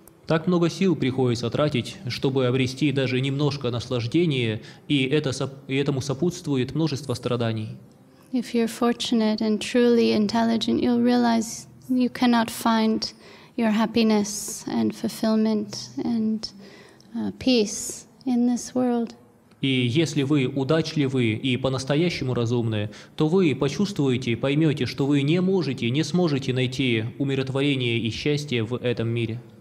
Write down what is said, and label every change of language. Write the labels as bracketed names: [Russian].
[Russian] Так много сил приходится тратить, чтобы обрести даже немножко наслаждения, и этому сопутствует множество страданий. [English] If you're fortunate and truly intelligent, you'll realize you cannot find your happiness and fulfillment and peace in this world. [Russian] И если вы удачливы и по-настоящему разумны, то вы почувствуете, поймете, что вы не сможете найти умиротворение и счастье в этом мире.